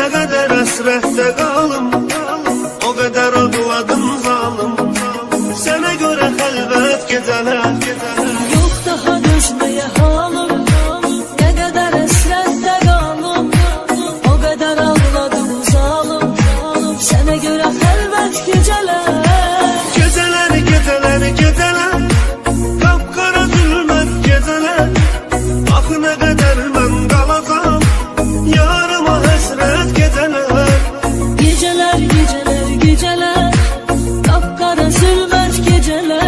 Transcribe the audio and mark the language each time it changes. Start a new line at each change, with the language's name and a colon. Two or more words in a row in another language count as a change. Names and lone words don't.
Azerbaijani: qədər əsrətdə qalım, o qədər ağladım zalım, sənə görə xəlvət gecələr.
Turkish: Yok daha dözmeye halım, ne kadar esrette kalım. O kadar ağladım zalim, sana göre helvet geceler. Geceler, geceler, geceler, kapkara zülmət geceler.
Azerbaijani: Axı nə qədər mən qalacam, yarıma həsrət geceler.
Turkish: Geceler, geceler, geceler, kapkara zulmet geceler.